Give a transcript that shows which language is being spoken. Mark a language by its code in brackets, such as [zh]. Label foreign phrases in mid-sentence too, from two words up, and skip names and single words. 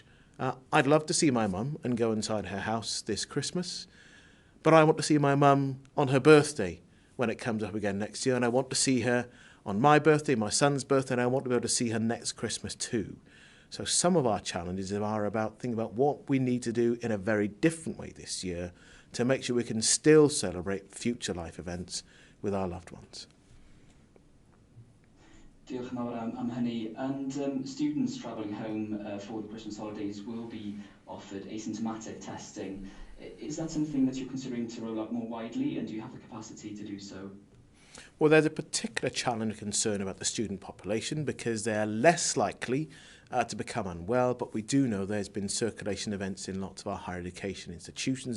[en] I'd love to see my mum and go inside her house this Christmas, but I want to see my mum on her birthday when it comes up again next year, and I want to see her on my birthday, my son's birthday, and I want to be able to see her next Christmas too. So some of our challenges are about thinking about what we need to do in a very different way this year to make sure we can still celebrate future life events with our loved ones. [cy] Diolch yn fawr am hynny. [en] And students travelling home for the Christmas holidays will be offered asymptomatic testing. Is that something that you're considering to roll out more widely, and do you have the capacity to do so? Well, there's a particular challenge and concern about the student population because they're less likely to become unwell, but we do know there's been circulation events in lots of our higher education institutions.